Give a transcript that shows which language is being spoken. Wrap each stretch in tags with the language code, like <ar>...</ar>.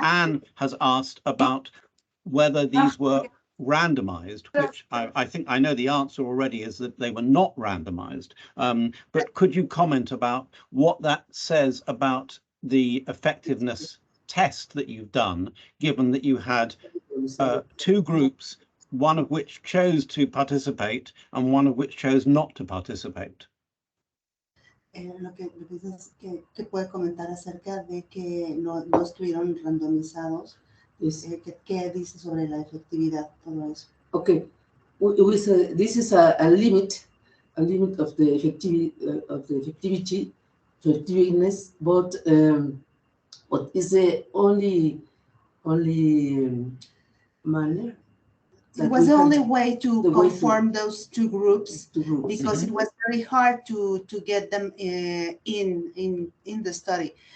<en>Anne has asked about whether these were randomized, which I think I know the answer already is that they were not randomized, but could you comment about what that says about the effectiveness test that you've done, given that you had two groups, one of which chose to participate and one of which chose not to participate?</en> <es>Lo que dice es que puede comentar acerca de que no estuvieron randomizados. ¿Qué dice sobre la efectividad, todo eso?</es> <en>Okay, this is a limit of the effectiveness, but is the only manner. It was the only way to conform those two groups, because it was very hard to get them in the study.</en>